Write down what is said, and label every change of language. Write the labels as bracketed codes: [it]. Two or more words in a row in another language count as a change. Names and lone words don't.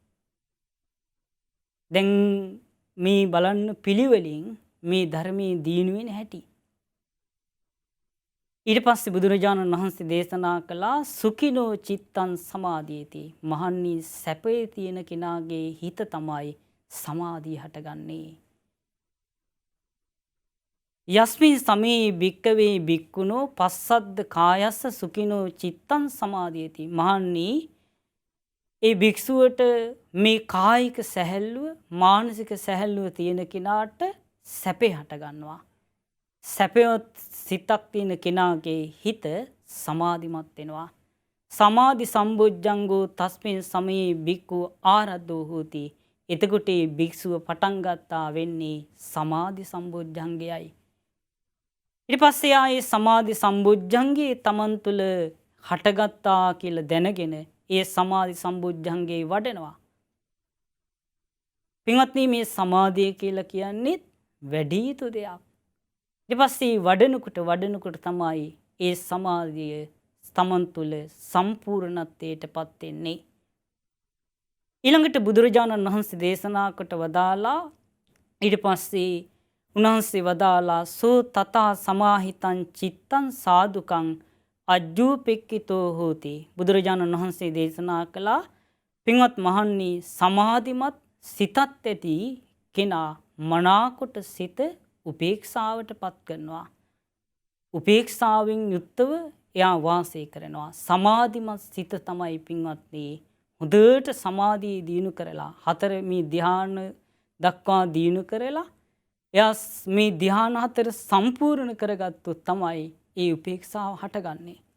[si] දැන් මේ බලන්න පිළිවෙලින් මේ ධර්මයේ දියුණු වෙන හැටි. ඊට පස්සේ බුදුරජාණන් වහන්සේ දේශනා කළා [pi] සුඛිනෝ චිත්තං සමාධියති. [si] මහන්නි සැපේ තියෙන කෙනාගේ හිත තමයි සමාධිය හටගන්නේ. [pi] යස්මින් සමේ භික්කවේ භික්කුණෝ පස්සද්ද කායස්ස සුඛිනෝ චිත්තං සමාධියති. [si] මහන්නි ඒ භික්ෂුවට මේ කායික සැහැල්ලුව මානසික සැහැල්ලුව තියෙන කෙනාට සැපේ හටගන්නවා. සැපයොත් සිතක් තියෙන කෙනාගේ හිත සමාධිමත් වෙනවා. [pi] සමාධි සම්බොජ්ජංගෝ තස්මින් සමයේ භික්ඛු ආරද්ධෝ හෝති. [si] එතකොට මේ භික්ෂුව පටන් ගත්තා වෙන්නේ සමාධි සම්බොජ්ජංගයයි. ඊට පස්සේ ආයේ සමාධි සම්බොජ්ජංගේ තමන් තුළ හටගත්තා කියලා දැනගෙන ඒ සමාධි සම්බොජ්ජංගේ වඩනවා. පින්වත්නි මේ සමාධිය කියලා කියන්නේ වැඩි යුතු දෙයක්. ඊට පස්සේ වඩනකොට තමයි ඒ සමාධිය තමන් තුළ සම්පූර්ණත්වයටපත් වෙන්නේ. ඊළඟට බුදුරජාණන් වහන්සේ දේශනා කොට වදාලා ඊට පස්සේ උන්වහන්සේ වදාලා [pi] සෝ තථා සමාහිතං චිත්තං සාදුකං අජ්ජූපෙක්කිතෝ හෝති. [si] බුදුරජාණන් වහන්සේ දේශනා කළා පින්වත් මහන්නි සමාධිමත් සිතත් ඇති කෙනා මනාකොට සිත උපේක්ෂාවට පත් කරනවා. උපේක්ෂාවෙන් යුක්තව එයා වාසය කරනවා. සමාධිමත් සිත තමයි පින්වත්නි හොඳට සමාධිය දියුණු කරලා හතර මේ ධ්‍යාන දක්වා දියුණු කරලා එයා මේ ධ්‍යාන හතර සම්පූර්ණ කරගත්තොත් තමයි ඒ උපේක්ෂාව හටගන්නේ.